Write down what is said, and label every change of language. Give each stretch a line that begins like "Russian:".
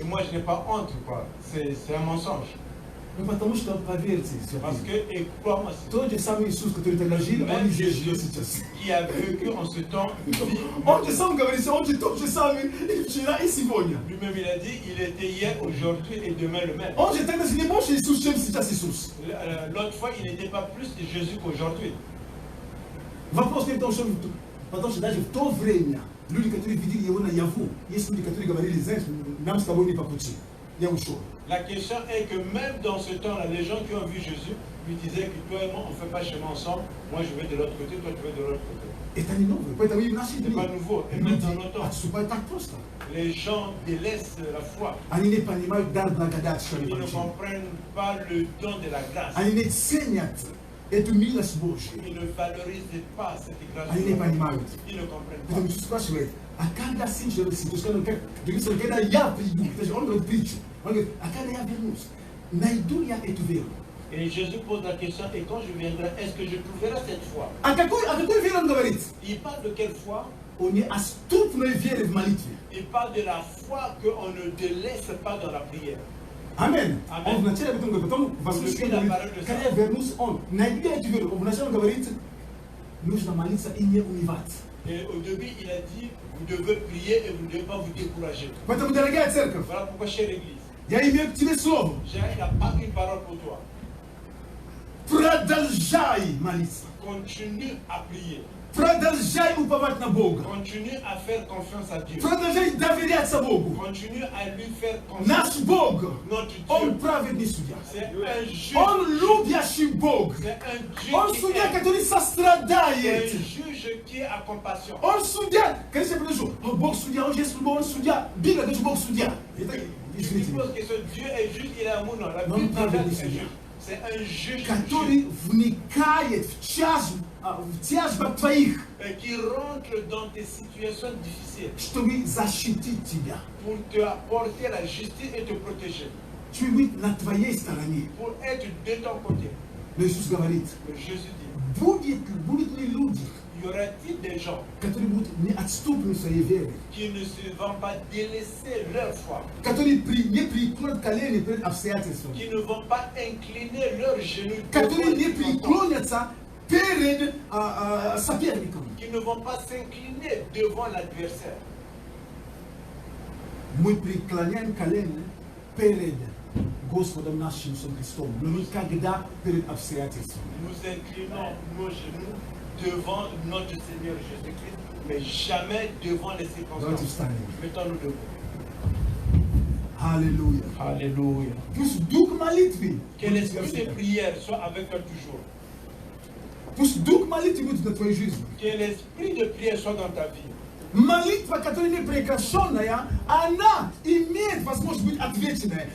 French: Et moi je n'ai pas honte, quoi. C'est un mensonge.
Russian: Ну потому что, поверьте,
French: Parce que, et crois-moi, c'est
Russian: тот же самый Иисус, который тогда жил, он
French: même
Russian: и здесь
French: Jésus
Russian: живет сейчас.
French: qui a vécu en ce temps,
Russian: Он же сам говорит, он же тот же самый и вчера, и сегодня.
French: lui-même il a dit, il était hier, aujourd'hui et demain le même.
Russian: Он же тогда не больше Иисус, чем сейчас Иисус.
French: L'autre fois, il n'était pas plus de Jésus qu'aujourd'hui.
Russian: Вопрос не в том, что потому что даже в то время люди, которые видели его наяву, есть люди, которые говорили, знаешь, нам с тобой не по пути. Я ушел.
French: La question est que même dans ce temps-là, les gens qui ont vu Jésus lui disaient que toi et moi, on ne fait pas chemin ensemble. Moi, je vais de l'autre côté, toi, tu vas de l'autre côté.
Russian: Это не новое. Поэтому и в наши
French: C'est
Russian: дни
French: pas nouveau. Et même dans nos temps,
Russian: отступают так просто.
French: les gens délaissent la foi.
Russian: Они не понимают дар благодати, что они
French: Ils ne
Russian: получили.
French: comprennent pas le don de la grâce.
Russian: Они не ценят эту милость Божью.
French: Ils ne valorisent pas cette grâce.
Russian: Они не понимают.
French: Ils ne comprennent pas.
Russian: Поэтому Иисус спрашивает, а когда Сын Человеческий, то есть говорится, когда я приду, то есть он говорит притчу, он говорит, а когда я вернусь, найду я эту веру?
French: Et Jésus pose la question, et quand je viendrai, est-ce que je trouverai cette foi?
Russian: О какой вере он говорит?
French: Il parle de quelle foi?
Russian: О неотступной вере в молитве.
French: Il parle de la foi qu'on ne délaisse pas dans la prière.
Russian: Амин. Аминь. Он вначале об этом говорит, потом возвращение говорит, когда я вернусь, он, найди эту веру. Он вначале говорит, нужно молиться и не унывать.
French: Et au début, il a dit, vous devez prier et vous ne devez pas vous décourager.
Russian: Поэтому, дорогая церковь,
French: Voilà pourquoi, chère Église,
Russian: я имею к тебе слово.
French: j'ai pas une parole pour toi.
Russian: Продолжай молиться.
French: Continue à prier.
Russian: Продолжай уповать на Бога.
French: Continue à faire confiance à Dieu.
Russian: Продолжай доверяться Богу.
French: Continue à lui faire
Russian: Наш
French: confiance.
Russian: Бог,
French: Notre
Russian: Он
French: Dieu,
Russian: праведный судья.
French: c'est un juge.
Russian: Он любящий Бог.
French: C'est un Dieu
Russian: Он
French: qui
Russian: судья,
French: est
Russian: который
French: un
Russian: сострадает.
French: juge qui a compassion.
Russian: Он судья. Конечно, я подожду. Бог судья, он есть любой, он судья. Библия говорит, Бог судья. Это,
French: Tu
Russian: извините меня.
French: supposes que ce Dieu est juste, il est amour. Non, la Non, Bible pas dit de que c'est un Dieu. juge. C'est un juge
Russian: Который вникает в тяжбах твоих,
French: qui rentre dans tes situations difficiles
Russian: чтобы защитить тебя.
French: pour te apporter la justice et te protéger,
Russian: Чтобы быть на твоей стороне.
French: pour être de ton côté.
Russian: Но Иисус говорит,
French: Mais Jésus dit,
Russian: будут ли люди,
French: y aura-t-il des gens
Russian: которые будут неотступны в своей вере,
French: qui ne se vont pas délaisser leur foi,
Russian: которые не преклонят колени перед обстоятельствами,
French: qui ne vont pas incliner leurs genoux
Russian: которые не
French: les enfants,
Russian: преклонятся перед соперником.
French: qui ne vont pas s'incliner devant l'adversaire.
Russian: Мы преклоняем колени перед Господом нашим Иисусом Христом, но никогда перед обстоятельствами.
French: Nous inclinons nos genoux devant notre Seigneur Jésus-Christ, mais jamais devant les
Russian: Давайте
French: circonstances.
Russian: встанем.
French: Mettons-nous debout.
Russian: Аллилуйя.
French: Alléluia.
Russian: Пусть дух молитвы
French: Que
Russian: будет у тебя
French: l'esprit de
Russian: всегда.
French: prière soit avec toi toujours.
Russian: Пусть дух молитвы будет на твоей жизни.
French: Que l'esprit de prière soit dans ta vie.
Russian: Молитва, которая не прекращенная, она имеет возможность быть отвеченной.